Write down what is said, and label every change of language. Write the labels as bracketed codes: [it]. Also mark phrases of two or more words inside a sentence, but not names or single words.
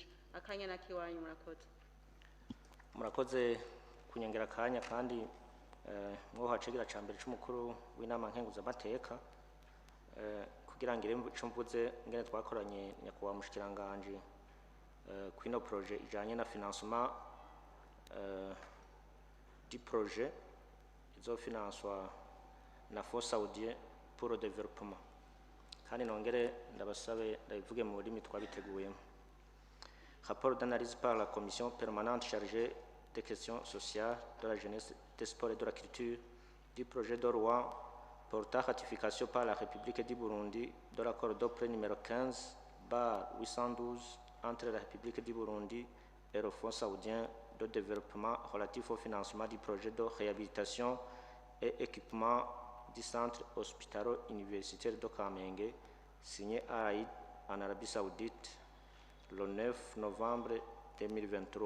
[rn] Akanya nakiwanyu. Murakoze. Murakoze kunyongera akanya kandi mwo hacegera cyambere cy'umukuru w'inama nkenguza amateka kugira ngire ico mvuze ngene twakoranye nyakubahwa mushikiranganje kwino projet ijanye na [fr] financement du projet [rn] izofinanswa na Fonds saoudien pour le développement, kandi nongere ndabasabe ndabivuge mu rurimi twabiteguyemo. [fr] Rapport d'analyse par la commission permanente chargée des questions sociales, de la jeunesse, des sports et de la culture du projet de loi portant ratification par la République du Burundi de l'accord de prêt numéro 15/812 entre la République du Burundi et le Fonds saoudien de développement relatif au financement du projet de réhabilitation et équipement du centre hospitalo-universitaire de Kamenge, signé à Aïd en Arabie Saoudite le 9 novembre 2023.